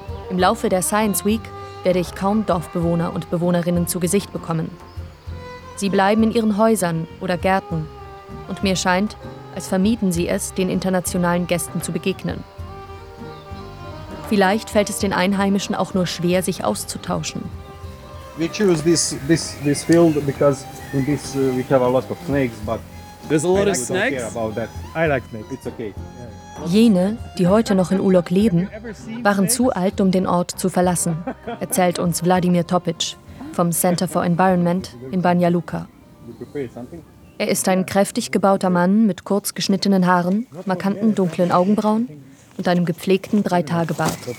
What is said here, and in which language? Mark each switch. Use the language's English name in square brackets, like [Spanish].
[German] Im Laufe der Science Week werde ich kaum Dorfbewohner und Bewohnerinnen zu Gesicht bekommen. Sie bleiben in ihren Häusern oder Gärten. Und mir scheint, als vermieden sie es, den internationalen Gästen zu begegnen. Vielleicht fällt es den Einheimischen auch nur schwer, sich auszutauschen. [English] We choose this field because in this we have a lot of snakes, but there's a lot of snakes. I like snakes. It's okay. [German] Jene, die heute noch in Ulok leben, waren zu alt, um den Ort zu verlassen, erzählt uns Wladimir Topic vom Center for Environment in Banja Luka. Er ist ein kräftig gebauter Mann mit kurz geschnittenen Haaren, markanten dunklen Augenbrauen und einem gepflegten Dreitagebart.